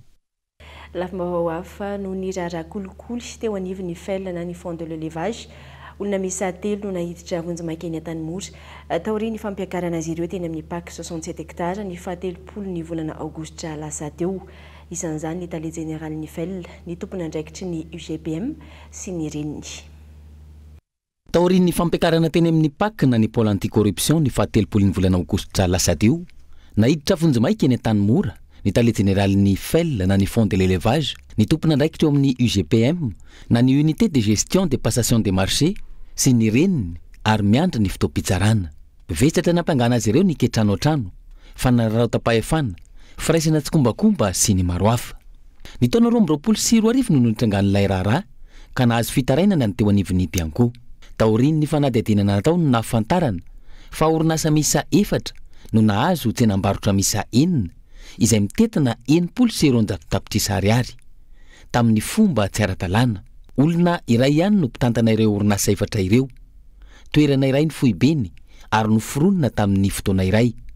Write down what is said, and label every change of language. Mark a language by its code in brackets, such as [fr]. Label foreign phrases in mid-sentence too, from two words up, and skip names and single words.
[mg] lafim-baovao hafa no ny raharaha kolikoly teo anivo ny fel na ny [fr] fond de l'élevage [mg] olona misy telo no nahiditra vonjy-makeny an-tanimora taoriany ny fampiakarana azy ireo teny amin'ny paky 67 hectare ny fahatelopolo ny volana aogositra lasa teo isan'izany ny tale général ny fel ny tompony andraikitry ny UGPM sy ny reniny taoriany ny fampiakarana teny amin'ny paky na ny [fr] pôle anticorruption [mg] ny fahatelopolo ny volana aogositra lasa teo nahiditra vonjy-makeny an-tanimora ny tale général ny fel na ny [fr] fond de l'élevage [mg] ny tompony andraikitra eo amin'ny UGPM na ny [fr] unité de gestion de passation des marchés [mg] sy ny reniny ary miandra ny fotoam-pitsarana vesatra nampangana azy ireo ny ketrano an-trano fanararaotapahefana firaisana tsy kombakomba sy ny maro hafa ny taona 2024 no nitrangan'ilay raharaha ka nahazo fitarainana ny teo anivon'ny Pianko taoriny ny fanadihadinana natao no nahafantarana fa orinasa misa 4 no nahazo tsenam-barotra misa 4 izay mitetina 900 tapitrisa ariary tamin'ny fomba tsy ara-talàna olona iray ihany no mpitantana ireo orinasa 4 ireo toerana iray ny fohibeny ary noforonina tamin'ny fotoana iray